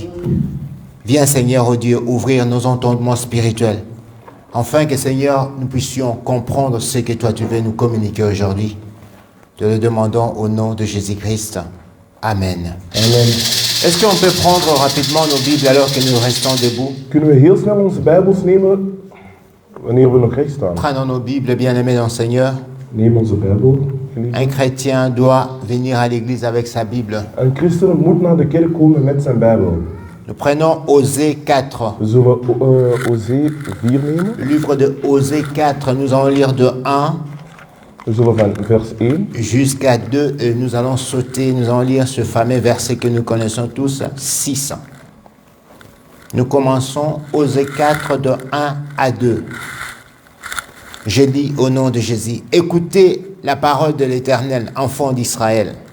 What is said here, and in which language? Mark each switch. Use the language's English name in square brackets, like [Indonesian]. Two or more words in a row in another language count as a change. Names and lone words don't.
[French] Viens, Seigneur, oh Dieu, ouvrir nos entendements spirituels, afin que, Seigneur, nous puissions comprendre ce que toi, tu veux nous communiquer aujourd'hui. Te le demandons au nom de Jésus-Christ. Amen. Amen. Est-ce qu'on peut prendre rapidement nos Bibles alors que nous restons debout? [Dutch] Kunnen we heel snel onze Bijbels nemen wanneer we nog recht staan? [French] Prenons nos Bibles, bien-aimés dans le Seigneur. [Dutch] Neem onze Bijbel. geliefde. [French] Un chrétien doit venir à l'église avec sa Bible. [Dutch] Een christen moet naar de kerk komen met zijn Bijbel. [French] Nous prenons Osée 4. [Dutch] We zullen Osée 4 nemen. [French] Le livre de Osée 4, nous allons lire de 1 [Dutch] We zullen van vers 1 [French] jusqu'à 2 et nous allons sauter, nous allons lire ce fameux verset que nous connaissons tous, 6. Nous commençons Osée 4 de 1 à 2. Je dis au nom de Jésus, écoutez la parole de l'Éternel, enfants d'Israël.